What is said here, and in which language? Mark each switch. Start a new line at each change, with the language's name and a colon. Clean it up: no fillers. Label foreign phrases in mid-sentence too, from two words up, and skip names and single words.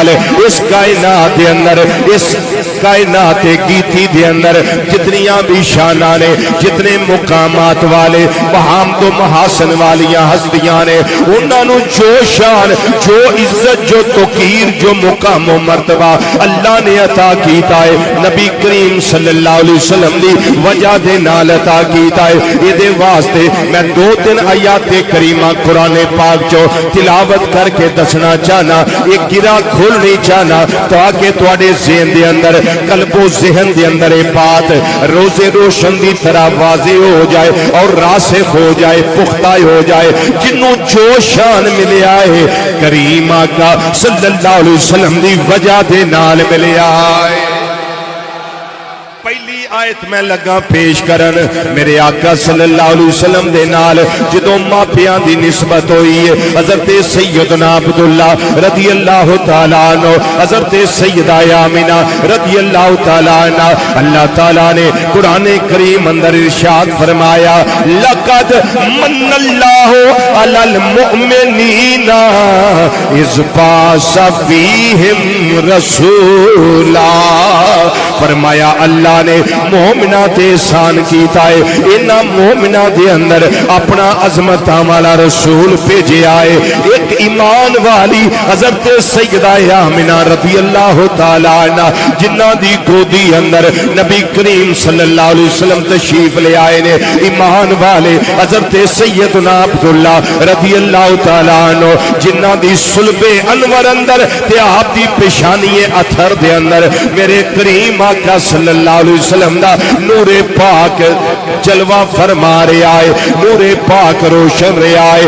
Punjabi: اس کائنات دے اندر، اس کائنات گیتی دے اندر جتنیاں بھی شانہ نے، جتنے مقامات والے محامد و محاسن والیاں ہستیاں نے، انہاں نو جو شان، جو عزت، جو توقیر، جو مقام و مرتبہ اللہ نے عطا کیتا ہے، نبی کریم
Arabic: صلی اللہ علیہ وسلم
Punjabi: دی وجہ دے نال عطا کیتا ہے۔ یہ دے واسطے میں 2-3 آیات کریمہ قرآن پاک چو تلاوت کر کے دسنا چاہنا، ایک گرہ کھولنی چاہنا تاکہ تواڈے ذہن دے اندر، قلب و ذہن دے اندر بات روز روشن دی طرح واضح ہو جائے اور راسخ ہو جائے، پختہ ہو جائے۔ جنوں جو شان ملیا ہے کریم آقا
Arabic: صلی اللہ علیہ وسلم
Punjabi: دی وجہ دے نال ملیا ہے۔ پہلی آیت میں لگا پیش کرن، میرے آقا
Arabic: صلی اللہ علیہ وسلم
Punjabi: دے نال جدوں ماپیاں دی نسبت ہوئی ہے، حضرت سیدنا عبداللہ
Arabic: رضی اللہ تعالیٰ عنہ،
Punjabi: حضرت سیدہ آمنہ
Arabic: رضی اللہ تعالیٰ عنہ،
Punjabi: اللہ تعالیٰ نے قرآن کریم اندر ارشاد فرمایا،
Arabic: لَقَدْ مَنَّ اللَّهُ عَلَى الْمُؤْمِنِينَ إِذْ بَعَثَ فِيهِمْ رَسُولًا،
Punjabi: فرمایا اللہ نے مومنہ تے احسان کیتا ہے، انہاں مومنہ دے اندر اپنا عظمتاں والا رسول بھیجے آئے، ایک ایمان والی حضرت سیدہ آمنہ
Arabic: رضی اللہ تعالیٰ عنہ
Punjabi: جنہ دی گودی اندر نبی کریم
Arabic: صلی اللہ علیہ وسلم
Punjabi: تشریف لے آئے نے، ایمان والے حضرت سیدنا عبداللہ
Arabic: رضی اللہ تعالیٰ عنہ
Punjabi: جنہ دی صلب انور اندر تے آپ دی پیشانی اتھر دے اندر میرے کریم آقا
Arabic: صلی اللہ علیہ وسلم
Punjabi: دا نور پاک جلوہ فرما رہا ہے، نور پاک روشن رہا ہے۔